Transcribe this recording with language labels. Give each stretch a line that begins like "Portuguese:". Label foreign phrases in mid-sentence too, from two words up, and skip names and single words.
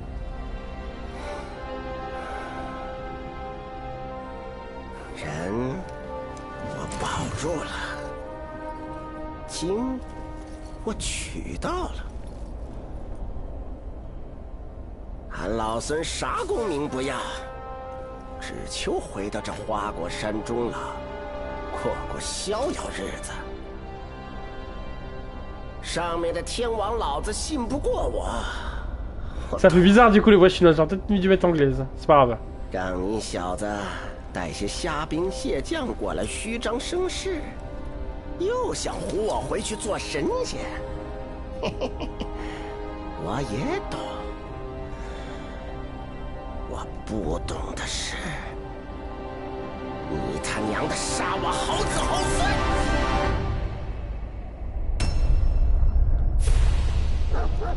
Chinese: 人我保住了，金我取到了，俺老孙啥功名不要，只求回到这花果山中了，过过逍遥日子。上面的天王老子信不过我。
French: Ça fait bizarre du coup les voix chinoises, j'aurais peut-être dû mettre anglaise, c'est pas grave.
Chinese: 让你小子带些虾兵蟹将过来虚张声势，又想唬我回去做神仙。嘿嘿嘿，我也懂，我不懂的是， 娘的杀我好子好孙！